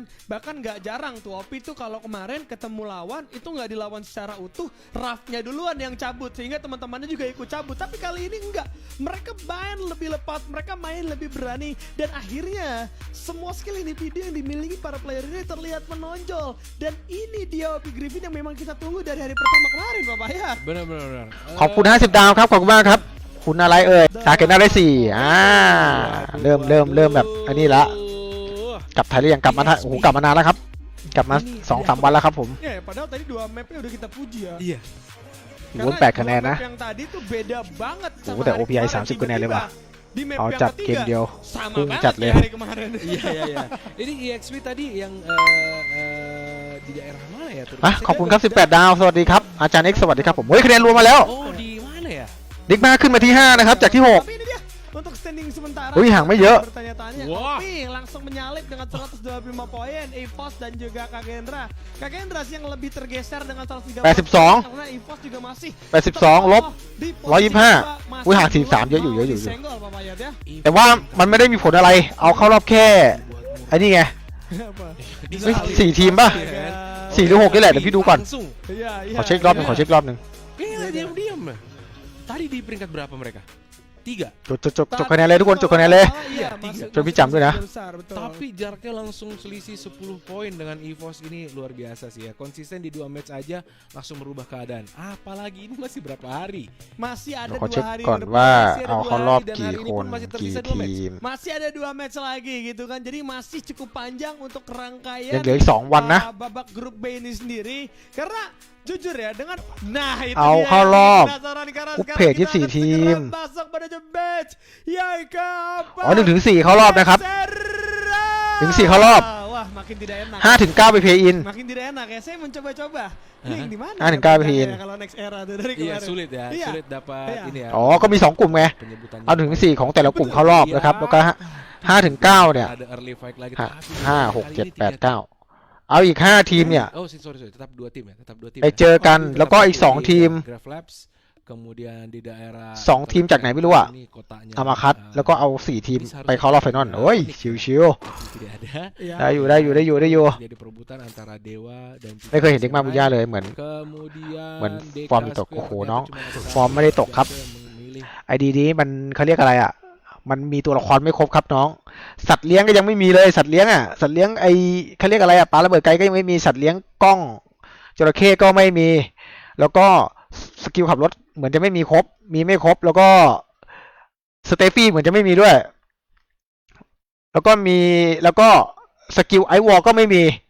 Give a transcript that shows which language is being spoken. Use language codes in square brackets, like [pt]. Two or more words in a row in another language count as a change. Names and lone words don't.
[id] Bahkan nggak jarang tuh OP tuh kalau kemarin ketemu lawan itu nggak dilawan secara utuh, Rafnya duluan yang cabut sehingga teman-temannya juga ikut cabut. Tapi kali ini enggak, mereka main lebih lepas, mereka main lebih berani, dan akhirnya semua skill individu yang dimiliki para player ini terlihat menonjol. Dan ini dia OP Griffin yang memang kita tunggu dari hari pertama kemarin, Bapak ya. Benar-benar. [th] ขอบคุณ50ดาวครับขอบคุณมากครับคุณอะไรเอ่ยกาเกนได้4เริ่มแบบอันนี้ละกลับไทยหรือยังกลับมาโอ้โหกลับมานานแล้วครับกลับมา 2-3 วันแล้วครับผม [id] Ya, padahal tadi 2 mapnya udah kita puji ya. Iya. [th] ถือว่า8คะแนนนะ [id] Yang tadi tuh beda banget [th] โอ้ [id] sama [th] โหแต่ [id] hari OPI kemarin. [th] 30คะแนนเลยว่ะ [id] Di map [th] เอา [id] yang [th] จัดเกม [id] ketiga [th] เดียว [id] sama [th] พุ่ง [id] banget [th] จัดเลย [id] kayak hari kemarin. Iya. Ini EXP tadi yang di daerah mana ya? [th] อ่ะขอบคุณครับ18ดาวสวัสดีครับอาจารย์ X สวัสดีครับผมเฮ้ยคะแนนรวมมาแล้ว [id] Oh, di mana ya? [th] ดิกมาขึ้นมาที่5นะครับจากที่ [id] Tapi ini dia untuk standing sementara. Wih, Hang Mei ya. Bertanya-tanya, Wah. Opi langsung menyalip dengan 125 poin, EVOS dan juga Kagendra. Kagendra sih yang lebih tergeser dengan 130 82 karena EVOS juga masih [th] 82ลบ [id] di posisi 125 kedua, [th] อุ้ยห่าง [id] masih [th] 43เยอะอยู่ [id] belum [th] เยอะอยู่ [id] disenggol, Bapak Yat ya. [th] แต่ว่ามันไม่ได้มีผลอะไรเอาเข้ารอบแค่ไอ้นี่ไง [id] Apa? [th] เฮ้ย4ทีมป่ะ 4 หรือ 6นี่แหละเดี๋ยวพี่ดูก่อน [id] Langsung. Iya, iya. [th] ขอเช็ครอบหนึงขอเช็ครอบหนึง [id] Gila, diam-diam. Tadi di peringkat berapa mereka? 3. จบคะแนนเลยทุกคนจบคะแนนเลย Iya, Tiga. masuk- Coba pinjam dulu ya. masuk besar, betul. Tapi jaraknya langsung selisih 10 poin dengan EVOS ini luar biasa sih ya. Konsisten di 2 match aja langsung merubah keadaan. Apalagi ini masih berapa hari? Masih ada [th] ขอ [id] 2 [th] เช็ค [id] hari [th] ก่อน [id] ke depan. [th] ว่า [id] masih ada [th] เอา [id] dua [th] เข้ารอบ [id] hari dan [th] กี่ [id] hari ini [th] ค [id] pun [th] น [id] masih [th] กี่ [id] tersisa 2 match. [th] ทีม [id] Masih ada 2 match lagi gitu kan. Jadi masih cukup panjang untuk rangkaian [th] ยังเหลืออีก2วันนะ [id] babak grup B ini sendiri. Karena jujur ya dengan itu [th] เอา [id] dia [th] เข้ารอบ [id] penasaran karena [th] อุ๊บ [id] sekarang [th] เพจ [id] kita 24 akan [th] ทีม [id] segera masuk menuju match yang keempat. [th] อ๋อ1-4เข้ารอบนะครับ [id] Serang. [th] 1-4เข้ารอบ [id] Wah, makin tidak enak. [th] 5-9ไปเพย์อิน [id] Makin tidak enak ya. Saya mencoba-coba. Ini yang di mana? [th] 5-9 [id] ya Pin. kalau [en] next era [id] tuh dari Iya, kemarin. sulit ya. Iya. Sulit dapat Iya. ini ya. [th] อ๋อก็มี2กลุ่มไง [id] penyebutannya. [th] เอา1-4ของแต่ละกลุ่มเข้ารอบนะครับแล้วก็5-9เนี่ย [id] Ada [en] early fight [id] lagi. [th] 5 6 7 8 9 เอาอีก5ทีมเนี่ย [en] Oh, sorry. [id] Tetap 2 tim ya. Tetap 2 tim. [th] ไปเจอกันแล้วก็อีก2ทีม [id] Graph Labs, kemudian di daerah [th] 2 ทีมจากไหนไม่รู้อะ [id] ini kotanya. [th] เอามาคัดแล้วก็เอา4ทีมไปเข้ารอบไฟนอลโอ้ยชิว [id] Tidak ada. Iya. [th] ๆได้อยู่ [id] Jadi perebutan antara Dewa dan [th] ไม่เคยเห็นเด็กมาบุญญาเลยเหมือน [id] Kemudian [th] เหมือน [id] DK [th] ฟอร์มตก [id] Square [th] โอ้โห [id] ternyata [th] น้อง [id] cuma ada [th] ฟอร์มไม่ได้ตกครับ [id] yang memilih [th] ไอดีนี้มันเขาเรียกอะไรอ่ะมันมีตัวละครไม่ครบครับน้อง สัตว์เลี้ยงก็ยังไม่มีเลยสัตว์เลี้ยงอ่ะสัตว์เลี้ยงไอเขาเรียกอะไรอ่ะปลาระเบิดไกลก็ยังไม่มีสัตว์เลี้ยงกล้องจระเข้ก็ไม่มี แล้วก็สกิลขับรถเหมือนจะไม่มีครบมีไม่ครบแล้วก็สเตฟี่เหมือนจะไม่มีด้วย แล้วก็สกิลไอวอลก็ไม่มี